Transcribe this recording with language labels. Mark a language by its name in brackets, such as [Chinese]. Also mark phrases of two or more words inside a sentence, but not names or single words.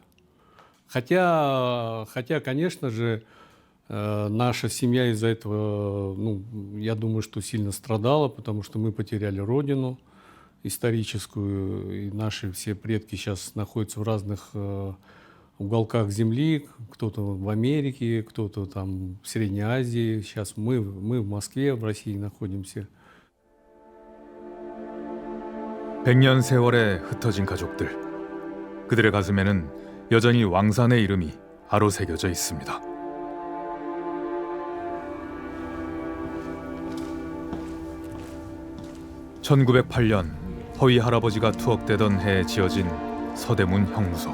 [Russian] Хотя, конечно же, наша семья из-за этого, ну, я думаю, что сильно страдала, потому что мы потеряли родину историческую, и наши все предки сейчас находятся в разных уголках земли, кто-то в Америке, кто-то там в Средней Азии. Сейчас мы в Москве, в России находимся. [Korean] 100년 세월에 흩어진 가족들. 그들의 가슴에는 여전히 왕산의 이름이 아로 새겨져 있습니다. (1908년) 허위 할아버지가 투옥되던 해에 지어진 서대문 형무소.